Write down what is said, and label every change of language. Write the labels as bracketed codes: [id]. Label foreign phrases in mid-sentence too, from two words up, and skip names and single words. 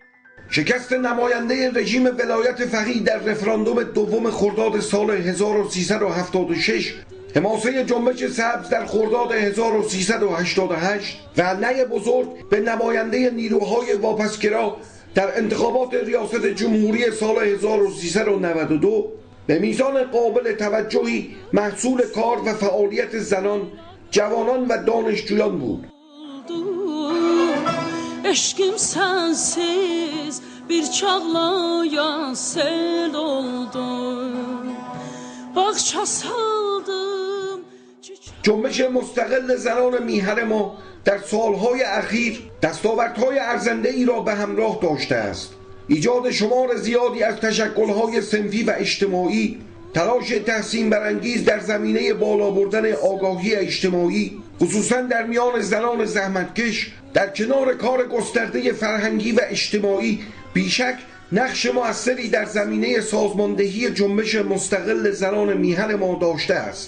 [fa] شکست نماینده رژیم ولایت فقیه در رفراندوم دوم خرداد سال 1376، حماسه جنبش سبز در خرداد 1388 و نی بزرگ به نماینده نیروهای واپسگرا در انتخابات ریاست جمهوری سال 1392 به میزان قابل توجهی محصول کار و فعالیت زنان، جوانان و دانشجویان بود. [tr] Eşkim sensiz bir çağlayan sel oldu. [az] Bağça saldım. [fa] جنبش مستقل زنان میهن ما در سالهای اخیر دستاوردهای ارزنده ای را به همراه داشته است. ایجاد شمار زیادی از تشکل‌های صنفی و اجتماعی، تلاش تحسین برانگیز در زمینه بالا بردن آگاهی اجتماعی، خصوصا در میان زنان زحمتکش، در کنار کار گسترده فرهنگی و اجتماعی بیشک نقش مؤثری در زمینه سازماندهی جنبش مستقل زنان میهن ما داشته است.